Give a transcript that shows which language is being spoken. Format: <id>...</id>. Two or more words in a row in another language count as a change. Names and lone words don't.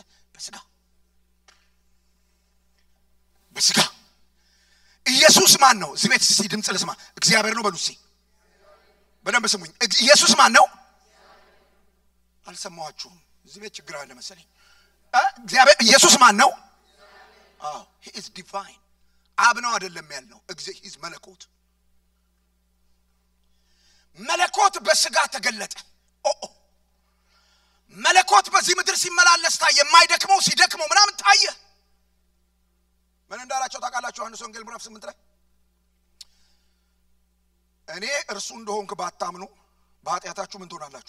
<am>በስጋ በስጋ። ኢየሱስ ማን ነው? እዚህ ቤት እስቲ ድምጽ ልስማ። እግዚአብሔር ነው በሉሲ። በደንብ ስሙኝ። ኢየሱስ ማን ነው? አልሰማዋችሁም? እዚህ ቤት ችግር አለ መሰለኝ። እግዚአብሔር ኢየሱስ ማን ነው? አዎ</am> <en>he is divine።</en> <am>አብ ነው አይደለም ያልነው።</am> <en>he is</en> <am>መለኮት። መለኮት በስጋ ተገለጠ። መለኮት በዚህ ምድር ሲመላለስ ታየ። የማይደክመው ሲደክመው ምናምን ታየ። ምን እንዳላቸው ታውቃላችሁ? ዮሐንስ ወንጌል ምዕራፍ 8 ላይ እኔ እርሱ እንደሆንኩ ባታምኑ በኃጢአታችሁ ምን ትሆናላችሁ?</am>